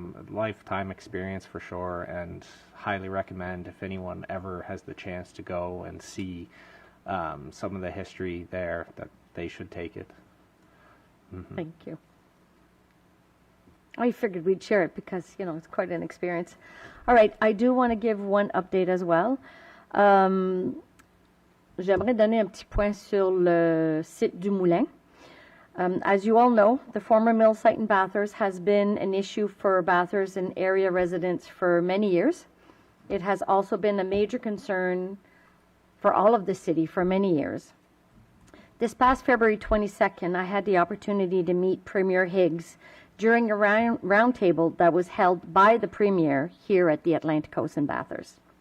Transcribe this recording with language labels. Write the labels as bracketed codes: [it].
[en] Lifetime experience for sure, and highly recommend if anyone ever has the chance to go and see some of the history there, that they should take it. Mm-hmm. Thank you. I figured we'd share it because, it's quite an experience. All right, I do want to give one update as well. [fr] J'aimerais donner un petit point sur le site du Moulin. [en] As you all know, the former mill site in Bathurst has been an issue for Bathurst and area residents for many years. It has also been a major concern for all of the city for many years. This past February 22nd, I had the opportunity to meet Premier Higgs during a roundtable that was held by the Premier here at the Atlantic Coast in Bathurst.